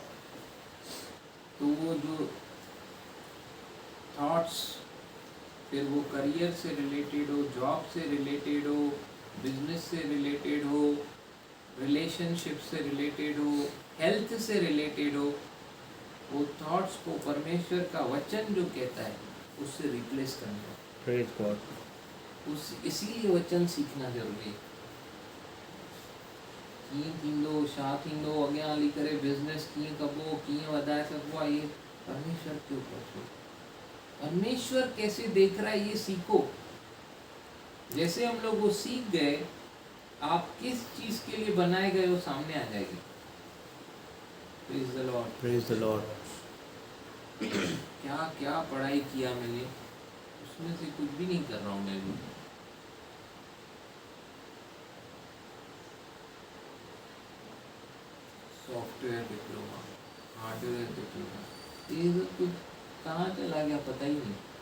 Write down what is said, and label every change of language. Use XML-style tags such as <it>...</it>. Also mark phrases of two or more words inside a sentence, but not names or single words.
<hi>तो वो जो थॉट्स, फिर वो करियर से रिलेटेड हो, जॉब से रिलेटेड हो, बिजनेस से रिलेटेड हो, रिलेशनशिप से रिलेटेड हो, हेल्थ से रिलेटेड हो, वो थॉट्स को परमेश्वर का वचन जो कहता है उससे रिप्लेस करना।</hi> <en>praise God.</en> <hi>इसीलिए वचन सीखना जरूरी है।</hi> <sd>कीअं थींदो, छा थींदो, अॻियां हली करे बिजनेस कीअं कबो, कीअं वधाए सघिबो आहे,</sd> <hi>ये परमेश्वर के ऊपर छोड़ो। परमेश्वर कैसे देख रहा है ये सीखो। जैसे हम लोग वो सीख गए, आप किस चीज के लिए बनाए गए वो सामने आ जाएगी।</hi> <en>praise the Lord, praise the Lord.</en> <hi>क्या क्या पढ़ाई किया मैंने, उसमें से कुछ भी नहीं कर रहा हूँ मैं भी।</hi> <en>software diploma, hardware diploma,</en> <hi>ये सब कुछ कहाँ चला गया पता ही नहीं।</hi>